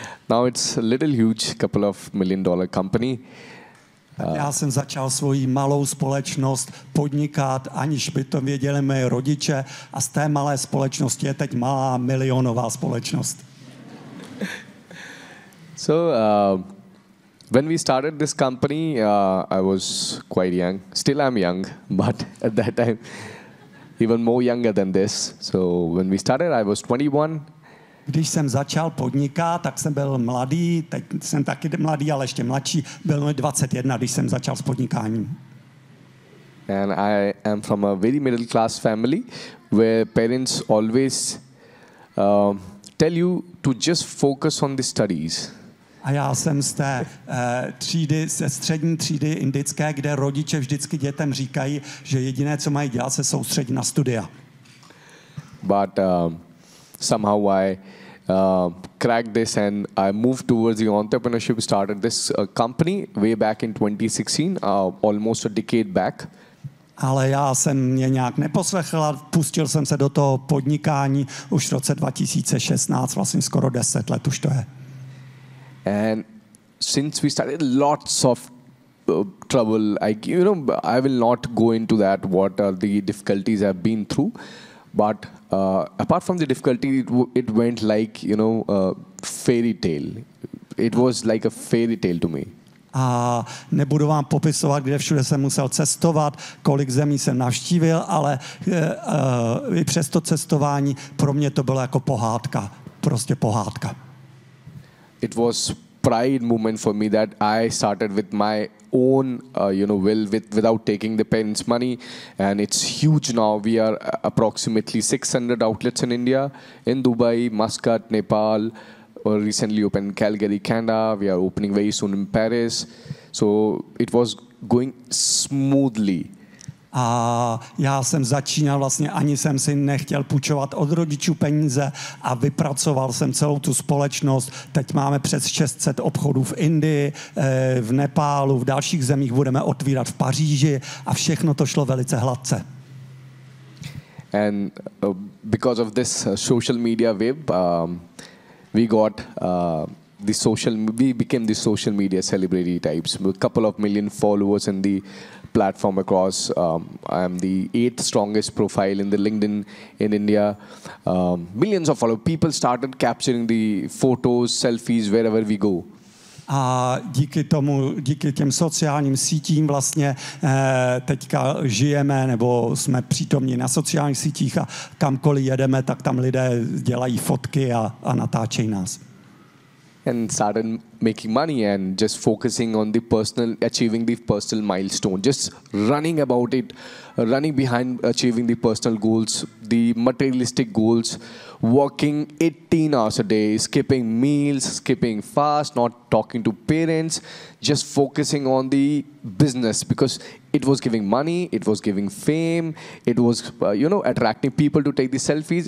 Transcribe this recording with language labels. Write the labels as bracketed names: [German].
[English] Now it's a little huge, couple of million-dollar company. [Czech] Já jsem začal svoji malou společnost podnikat, aniž by to věděli moje rodiče, a z té malé společnosti je teď malá milionová společnost. [English] So when we started this company, I was quite young. Still I'm young, but at that time even more younger than this. So when we started, I was 21. [Czech] Když jsem začal podnikat, tak jsem byl mladý, teď jsem taky mladý, ale ještě mladší. Byl mi 21, když jsem začal s podnikáním. [English] And I am from a very middle class family, where parents always tell you to just focus on the studies. [Czech] A já jsem z té třídy, ze střední třídy indické, kde rodiče vždycky dětem říkají, že jediné, co mají dělat, se soustředit na studia. [English] But somehow I cracked this and I moved towards the entrepreneurship, started this company way back in 2016, almost a decade back. [Czech] Ale já jsem mě nějak neposlechl a pustil jsem se do toho podnikání už v roce 2016, vlastně skoro 10 let už to je. [English] And since we started, lots of trouble. I will not go into that. What are the difficulties I've been through? But apart from the difficulty, it went like a fairy tale. It was like a fairy tale to me. [Czech] A nebudu vám popisovat, kde všude jsem musel cestovat, kolik zemí jsem navštívil, ale i přes to cestování pro mě to bylo jako pohádka, prostě pohádka. [English] It was pride moment for me that I started with my own, will, without taking the parents' money, and it's huge now. We are approximately 600 outlets in India, in Dubai, Muscat, Nepal, or recently opened Calgary, Canada. We are opening very soon in Paris. So it was going smoothly. [Czech] A já jsem začínal vlastně, ani jsem si nechtěl půjčovat od rodičů peníze a vypracoval jsem celou tu společnost. Teď máme přes 600 obchodů v Indii, v Nepálu, v dalších zemích budeme otvírat v Paříži a všechno to šlo velice hladce. [English] And because of this social media web, we got the social, we became the social media celebrity types. A couple of million followers in the platform across. I am the 8th strongest profile in the LinkedIn in India. Millions of followers. People started capturing the photos, selfies, wherever we go. [Czech] A díky tomu, díky těm sociálním sítím vlastně teďka žijeme nebo jsme přítomní na sociálních sítích a kamkoliv jedeme, tak tam lidé dělají fotky a natáčejí nás. [English] and started making money and just focusing on the personal, achieving the personal milestone, just running about it, running behind achieving the personal goals, the materialistic goals, working 18 hours a day, skipping meals, skipping fast, not talking to parents, just focusing on the business because it was giving money, it was giving fame, it was, you know, attracting people to take the selfies.